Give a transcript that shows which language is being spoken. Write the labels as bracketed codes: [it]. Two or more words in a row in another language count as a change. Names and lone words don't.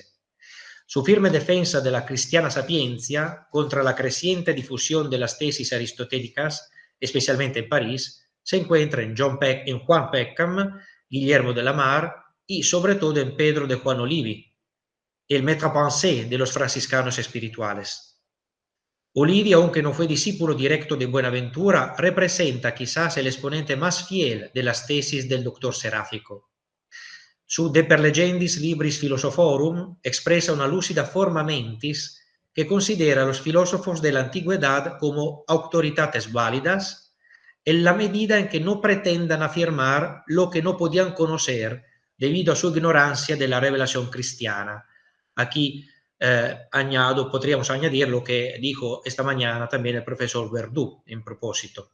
[es] Su firme defensa de la cristiana sapiencia contra la creciente difusión de las tesis aristotélicas, especialmente en París, se encuentra en Juan Peckham, Guillermo de la Mar, y sobre todo en Pedro de Juan Olivi, el maître-pensée de los franciscanos espirituales. Olivi, aunque no fue discípulo directo de Buenaventura, representa quizás el exponente más fiel de las tesis del doctor seráfico. Su De per legendis libris philosophorum expresa una lúcida [la] forma mentis [es] que considera a los filósofos de la antigüedad como autoridades válidas en la medida en que no pretendan afirmar lo que no podían conocer debido a su ignorancia de la revelación cristiana. Aquí podríamos añadir lo que dijo esta mañana también el profesor Verdú en propósito.